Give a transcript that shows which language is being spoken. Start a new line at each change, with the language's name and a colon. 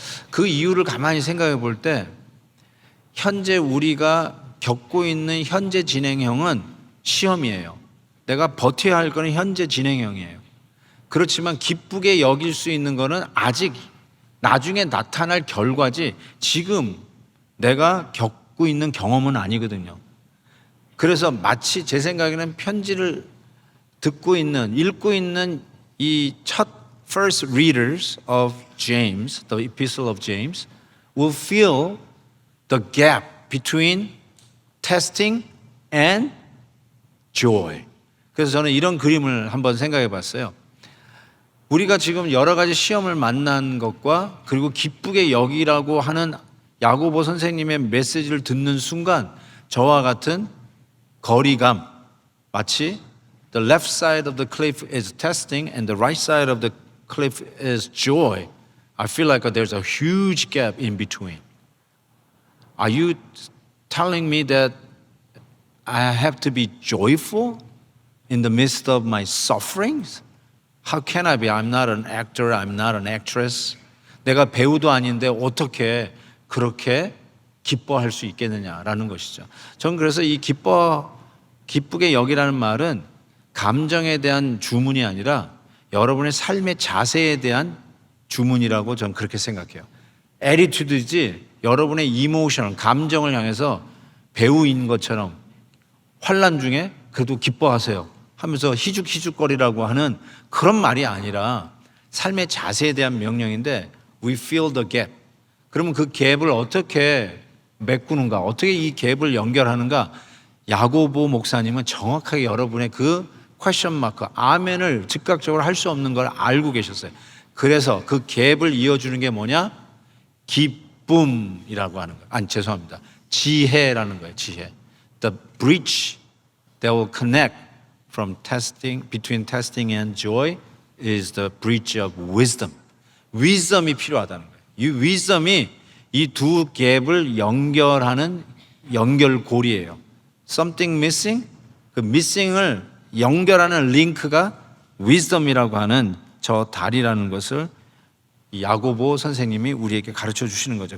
Korean: 그 이유를 가만히 생각해 볼 때 현재 우리가 겪고 있는 현재 진행형은 시험이에요. 내가 버텨야 할 거는 현재 진행형이에요. 그렇지만 기쁘게 여길 수 있는 거는 아직 나중에 나타날 결과지 지금 내가 겪고 있는 경험은 아니거든요. 그래서 마치 제 생각에는 편지를 읽고 있는 이 첫
English: first readers of James, the epistle of James, will feel the gap between testing and joy.
Korean: 그래서 저는 이런 그림을 한번 생각해 봤어요. 우리가 지금 여러 가지 시험을 만난 것과 그리고 기쁘게 여기라고 하는 야고보 선생님의 메시지를 듣는 순간 저와 같은 거리감, 마치
English: the left side of the cliff is testing and the right side of the cliff is joy. I feel like there's a huge gap in between. Are you telling me that I have to be joyful in the midst of my sufferings? How can I be? I'm not an actor, I'm not an actress.
Korean: 내가 배우도 아닌데 어떻게 그렇게 기뻐할 수 있겠느냐라는 것이죠. 저는 그래서 이 기쁘게 여기라는 말은 감정에 대한 주문이 아니라 여러분의 삶의 자세에 대한 주문이라고 저는 그렇게 생각해요. 애티튜드지, 여러분의 이모션, 감정을 향해서 배우인 것처럼 환난 중에 그래도 기뻐하세요 하면서 희죽희죽거리라고 하는 그런 말이 아니라 삶의 자세에 대한 명령인데
English: we fill the gap.
Korean: 그러면 그 갭을 어떻게 메꾸는가, 어떻게 이 갭을 연결하는가, 야고보 목사님은 정확하게 여러분의 그 퀘션 마크, 아멘을 즉각적으로 할 수 없는 걸 알고 계셨어요. 그래서 그 갭을 이어주는 게 뭐냐? 기쁨이라고 하는 거예요. 죄송합니다. 지혜라는 거예요. 지혜.
English: The bridge that will connect from testing, between testing and joy is the bridge of wisdom.
Korean: wisdom이 필요하다는 거예요. 이 wisdom이 이 두 갭을 연결하는 연결고리예요.
English: Something missing,
Korean: 그 missing을 연결하는 링크가 wisdom이라고 하는 저 다리라는 것을 야고보 선생님이 우리에게 가르쳐 주시는 거죠.